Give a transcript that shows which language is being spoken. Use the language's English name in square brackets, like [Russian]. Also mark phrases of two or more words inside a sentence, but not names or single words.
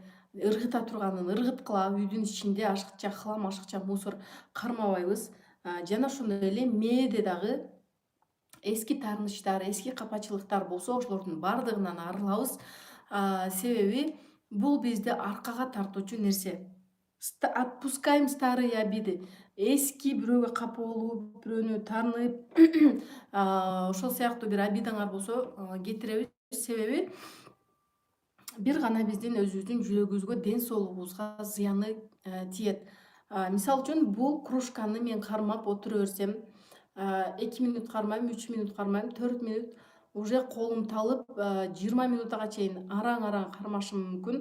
[Kyrgyz] Ыргыта турганын ыргыткыла. Үйдүн ичинде ашыкча хлам, ашыкча мусор кармабайбыз. Жана ошондой эле мээде дагы эски таарынычтар, эски капачылыктар болсо, ошолордун бардыгынан арылабыз. Себеби бул бизди аркага тартуучу нерсе. [Russian] Отпускаем старые обиды. [Kyrgyz] Эски бирөөгө капа болуп, бирөөнү таанып, ошол сыяктуу бир обидаңар болсо, кетиребиз. Себеби бир гана биздин өзүбүздүн жүрөгүбүзгө, ден соолугубузга зыяны тиет. Мисалы үчүн бул кружканы мен кармап отура берсем, 2 минут кармайм, 3 минут кармайм, 4 минут уже колум талып, 20 минутага чейин араң кармашым мүмкүн.